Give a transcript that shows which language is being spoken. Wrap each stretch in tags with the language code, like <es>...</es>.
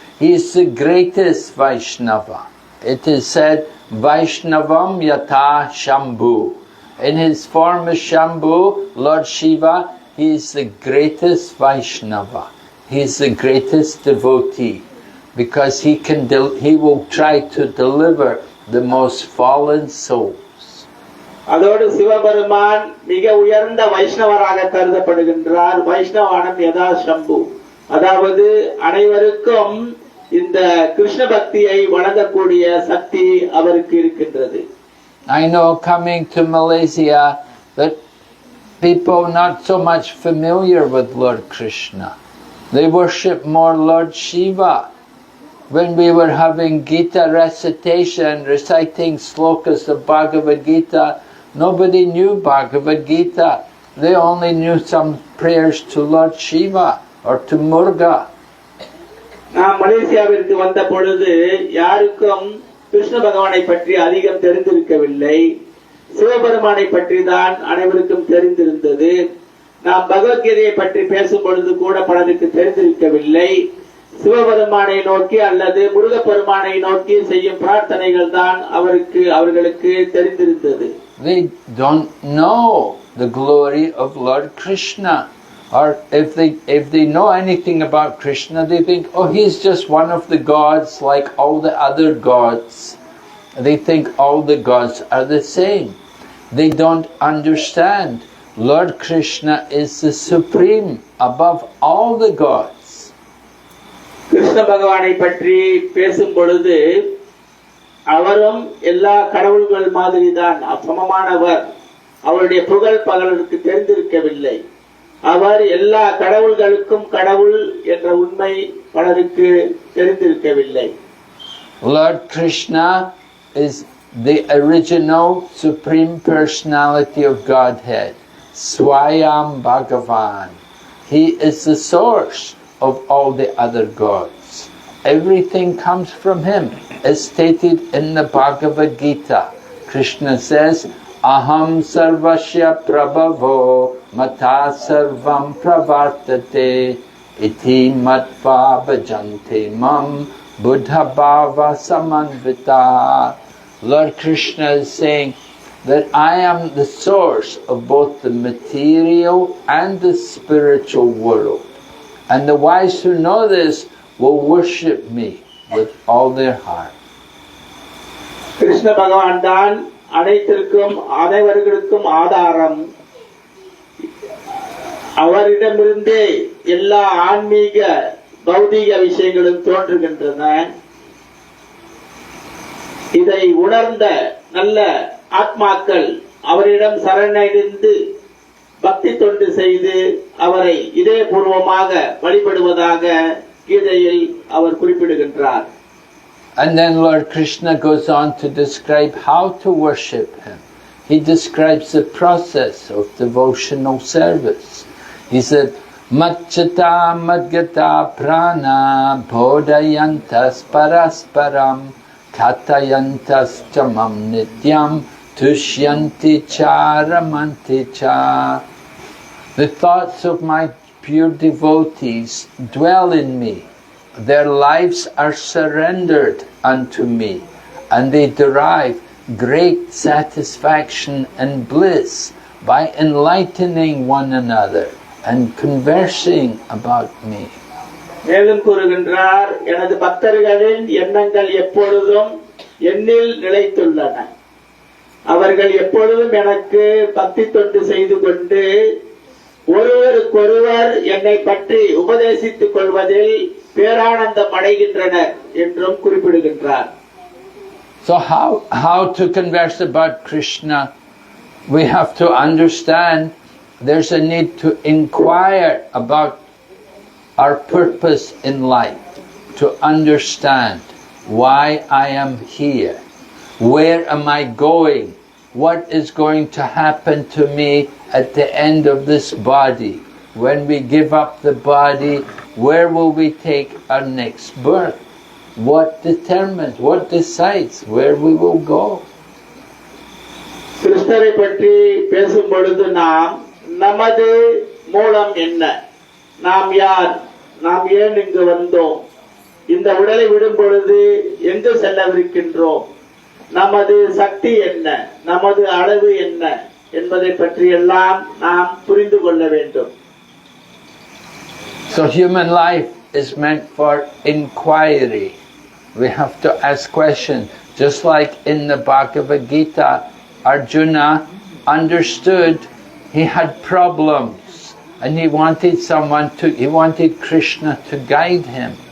<en>He is the greatest Vaishnava. It is said,</en> <sa>Vaishnavam yata Shambhu.</sa> <en>In his form as Shambhu, Lord Shiva, he is the greatest Vaishnava. He is the greatest devotee. Because he will try to deliver the most fallen souls.</en> <ta>அதோடு சிவபெருமான் மிக உயர்ந்த வைஷ்ணவராக கருதப்படுகின்றார்.</ta> <sa>வைஷ்ணவானம் யதா சம்பு,</sa> <ta>அதாவது அனைவருக்கும் இந்த கிருஷ்ண பக்தியை வழங்கக்கூடிய சக்தி அவருக்கு இருக்கின்றது.</ta> <en>I know coming to Malaysia that people not so much familiar with Lord Krishna. They worship more Lord Shiva. When we were having Gita recitation, reciting slokas of Bhagavad Gita, nobody knew Bhagavad Gita. They only knew some prayers to Lord Shiva or to Muruga.</en> <ta>நாம் மலேசியாவிற்கு வந்த பொழுது யாருக்கும் கிருஷ்ண பகவானை பற்றி அதிகம் தெரிந்திருக்கவில்லை. சிவபெருமானை பற்றி தான் அனைவருக்கும் தெரிந்திருந்தது. நாம் பகவத்கீதையை பற்றி பேசும் பொழுது கூட பலருக்கு தெரிந்திருக்கவில்லை. சிவபெருமானை நோக்கி அல்லது முருகப்பெருமானை நோக்கி செய்யும் பிரார்த்தனைகள் தான் அவர்களுக்கு தெரிந்திருந்தது.</ta> <en>They don't know the glory of Lord Krishna. Or if they know anything about Krishna, they think, oh, he's just one of the gods like all the other gods. They think all the gods are the same. They don't understand Lord Krishna is the supreme above all the gods.</en> <ta>Krishna பகவானை பற்றி பேசும் பொழுது அவரும் எல்லா கடவுள்கள் மாதிரி தான் சமமானவர். அவருடைய புகழ் பலருக்கு தெரிந்திருக்கவில்லை. அவர் எல்லா கடவுள்களுக்கும் கடவுள் என்ற உண்மை பலருக்கு தெரிந்திருக்கவில்லை.</ta> <en>Lord Krishna is the original supreme personality of Godhead, Swayam Bhagavan. He is the source of all the other gods. Everything comes from him, as stated in the Bhagavad Gita. Krishna says,</en> <sa>Aham sarvasya prabhavo mata sarvam pravartate iti matva bhajante mam buddha bhava samanvita.</sa> <en>Lord Krishna is saying that I am the source of both the material and the spiritual world. And the wise who know this will worship me with all their heart.</en> <ta>Krishna பகவான் தான் அனைவர்களுக்கும் ஆதாரம். அவரிடமிருந்தே எல்லா ஆன்மீக பௌதீக விஷயங்களும் தோன்றுகின்றன. இதை உணர்ந்த நல்ல ஆத்மாக்கள் அவரிடம் சரணடைந்து பக்தி தொண்டு செய்து அவரை இதயபூர்வமாக வழிபடுவதாக கீதையில் அவர் குறிப்பிடுகின்றார்.</ta> <en>And then Lord Krishna goes on to describe how to worship him. He describes the process of devotional service. He said,</en> <sa>Matchata madgata prana bodhayantas parasparam katayantas chamam nityam tushyanti charamanti cha.</sa> <en>The thoughts of my pure devotees dwell in me. Their lives are surrendered unto me, and they derive great satisfaction and bliss by enlightening one another and conversing about me.</en> <ta>மேலும் கூறுகின்றார், எனது பக்தர்களின் எண்ணங்கள் எப்பொழுதும் என்னில் நிலைத்துள்ளன. அவர்கள் எப்பொழுதும் எனக்கு பக்தி தொண்டு செய்து கொண்டு ஒருவருக்கொருவர் என்னை பற்றி உபதேசித்துக் கொள்வதில் பேரானந்தம் அடைகின்றனர் என்றும் குறிப்பிடுகின்றார்.</ta> <en>So how to converse about Krishna? We have to understand there's a need to inquire about our purpose in life, to understand why I am here, where am I going, what is going to happen to me at the end of this body. When we give up the body, where will we take our next birth? What determines, what decides where we will go?</en> <ta>கிருஷ்ணரை பற்றி பேசும் பொழுது நாம் நமது மூலம் என்ன, நாம் யார், நாம் ஏன் இங்கு வந்தோம், இந்த உடலை விடும் பொழுது எங்கு செல்லவிருக்கின்றோம், நமது சக்தி என்ன, நமது அளவு என்ன என்பதை பற்றி எல்லாம் நாம் புரிந்து கொள்ள வேண்டும்.</ta> <en>So human life is meant for inquiry. We have to ask questions. Just like in the Bhagavad Gita, Arjuna understood he had problems and he wanted Krishna to guide him.</en>